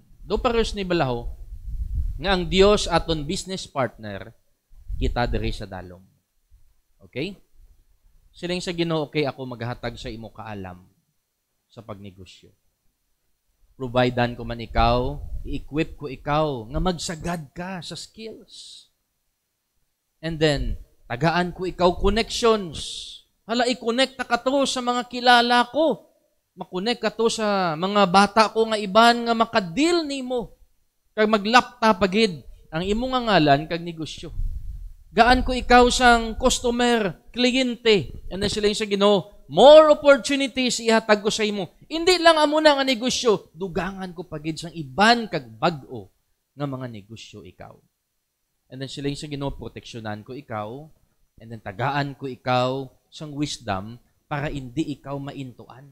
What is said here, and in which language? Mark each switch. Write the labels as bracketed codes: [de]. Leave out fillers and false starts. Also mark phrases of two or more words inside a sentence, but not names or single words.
[hil] Do pares ni balaho nga ang Dios aton [en] business partner [hil] kita diri sa dalom. Okay? Siling sa Ginoo okay ako maghatag sa imo kaalam sa pagnegosyo. Providean ko man ikaw, i-equip ko ikaw, nga magsagad ka sa skills. [en] And then, [hil] tagaan ko ikaw connections. Hala, i-connect ka to sa mga kilala ko. Makonect ka to sa mga bata ko nga iban nga makadil nimo. Kag maglapta pagid ang imo nga ngalan kag negosyo. Gaan ko ikaw sang customer, kliyente. [en] And then [hil] sila yung sa Ginoo, [en] more opportunities [hil] ihatag ko sa imo. Hindi lang amo na nga negosyo, dugangan ko pagid sang iban kag bag-o nga mga negosyo ikaw. [en] And then [hil] sila yung sa Ginoo, proteksyonan ko ikaw, [en] and then [hil] tagaan ko ikaw sang wisdom para hindi ikaw maintuan.